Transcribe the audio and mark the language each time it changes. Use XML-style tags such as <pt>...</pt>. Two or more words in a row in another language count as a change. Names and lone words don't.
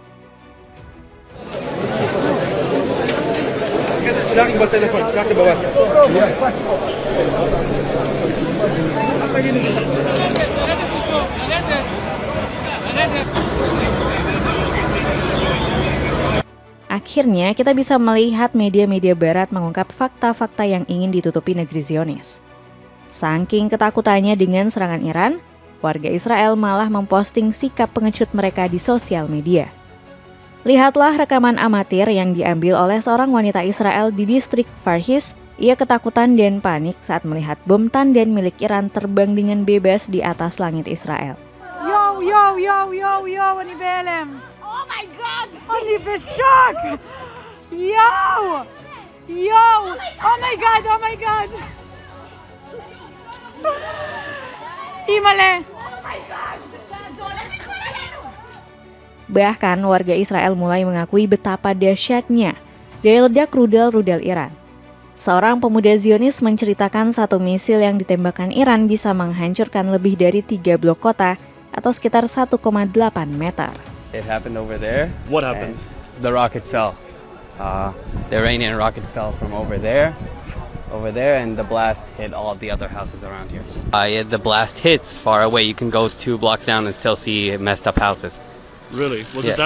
<ar>شارك بالتليفون شارك بواتساب</ar> <id>Akhirnya, kita bisa melihat media-media barat mengungkap fakta-fakta yang ingin ditutupi negeri Zionis. Saking ketakutannya dengan serangan Iran, warga Israel malah memposting sikap pengecut mereka di sosial media. Lihatlah rekaman amatir yang diambil oleh seorang wanita Israel di distrik Farhis. Ia ketakutan dan panik saat melihat bom tandem milik Iran terbang dengan bebas di atas langit Israel.</id> <he>יואו, אני בהלם. אני בשוק. יואו, אומייגאד. אימא'לה.</he> <id>Bahkan warga Israel mulai mengakui betapa dahsyatnya daya ledak rudal-rudal Iran. Seorang pemuda Zionis menceritakan satu misil yang ditembakkan Iran bisa menghancurkan lebih dari 3 blok kota atau sekitar 1,8 meter.</id> <en>It happened over there. What happened? The rocket fell. The Iranian rocket fell from over there, and the blast hit all the other houses around here. The blast hits far away. You can go 2 blocks down and still see messed up houses. Really? Was it</en>